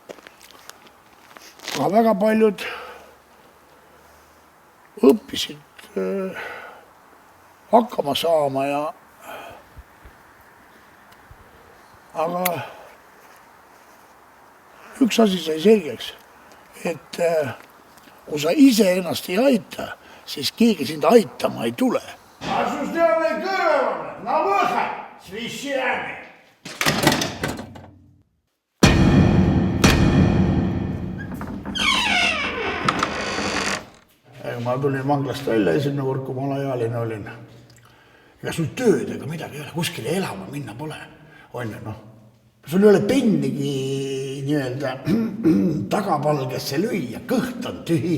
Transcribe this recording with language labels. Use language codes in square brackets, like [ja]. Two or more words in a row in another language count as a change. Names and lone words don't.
[et] Aga väga paljud õppisid hakkama saama aga üks asi sai selgeks, et kui sa ise ennast ei aita, siis keegi sind aitama ei tule. [ru] Осужденный Кыровым, на выход с вещами! [et] Ma tulin vanglast välja esimene kord, kui ma alaealine olin. Ega sul tööd ega midagi ei ole, kuskile elama minna pole. Sul ei ole pennigi nii-öelda tagapalgesse lüüa, kõht on tühi.